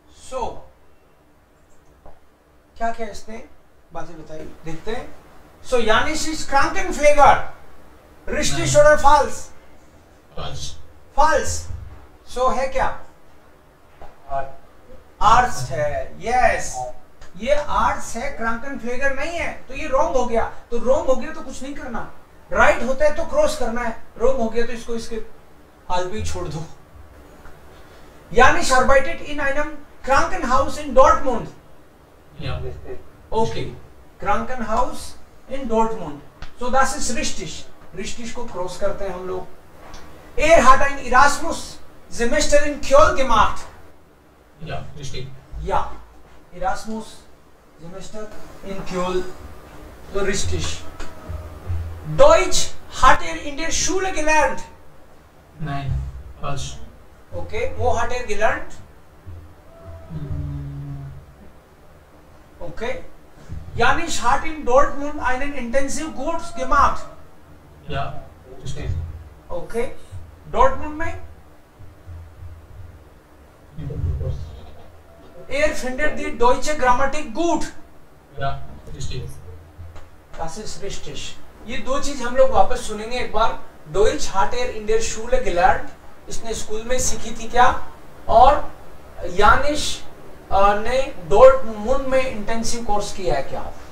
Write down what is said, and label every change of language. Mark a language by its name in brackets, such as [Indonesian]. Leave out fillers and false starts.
[Hindi] So, क्या क्या इसने बातें बताई, देखते हैं। [German] So, Jannis ist Krankenpfleger. Richtig oder falsch? Falsch. [Hindi] Falsch. So है क्या? आर्ट्स है, यस। ये आर्ट्स है, Krankenpfleger नहीं है, तो ये रॉन्ग हो गया। तो रॉन्ग हो गया तो कुछ नहीं करना, राइट होता है तो क्रॉस करना है, रॉन्ग हो गया तो इसको इसके हाल पे ही छोड़ दो। [German] Jannis arbeitet in einem Krankenhaus in Dortmund. Ja. Okay, Krankenhaus in Dortmund. So das ist richtig. [Hindi] Richtig को क्रॉस करते हैं हम लोग। [German] hat ein Erasmus-Semester in Köln gemacht. Ja, richtig. Ja, Erasmus-Semester in Köln. So richtig. Deutsch hat er in der Schule gelernt? Nein, falsch. Okay, wo hat er gelernt? [English] Okay. [German] Janis hat in Dortmund einen Intensivkurs gemacht. Ja, richtig. Okay. Dortmund [Hindi] में [German] er findet die deutsche Grammatik gut. Ja, richtig. Das ist richtig. [Hindi] ये दो चीज हम लोग वापस सुनेंगे एक बार. [German] Deutsch hat er in der Schule gelernt. [Hindi] इसने स्कूल में सीखी थी क्या? और यानिश ने डॉर्टमुंड में इंटेंसिव कोर्स किया है क्या?